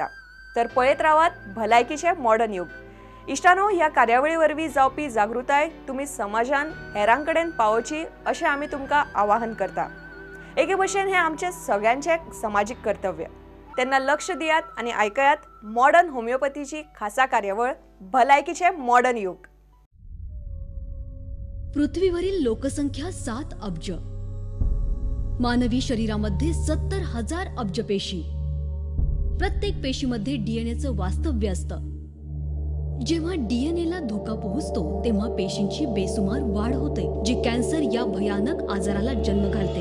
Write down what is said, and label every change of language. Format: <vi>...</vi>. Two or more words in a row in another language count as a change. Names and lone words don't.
<kok>तर पळयत रावात भलायकीचे मॉडर्न युग. इश्टानो, ह्या कार्यावळी वरवीं जावपी जागृताय तुम्ही समाजान हेरां कडेन पावोवची अशें आमी तुमकां आवाहन करता. एके भशेन हे आमचे सगळ्यांचे समाजीक कर्तव्य. तेन्ना लक्ष दियात आणि आयकयात मॉडर्न होमिओपॅथीची खासा कार्यावळ भलायकीचे मॉडर्न युग.</kok> <mr>पृथ्वीवरील लोकसंख्या 7 अब्ज. मानवी शरीरामध्ये 70,000 अब्ज पेशी. प्रत्येक पेशीमध्ये डीएनएचं वास्तव्य असतं. जेव्हा डीएनएला धोका पोहोचतो तेव्हा पेशींची बेसुमार वाढ होते, जी कॅन्सर या भयानक आजाराला जन्म घालते.</mr>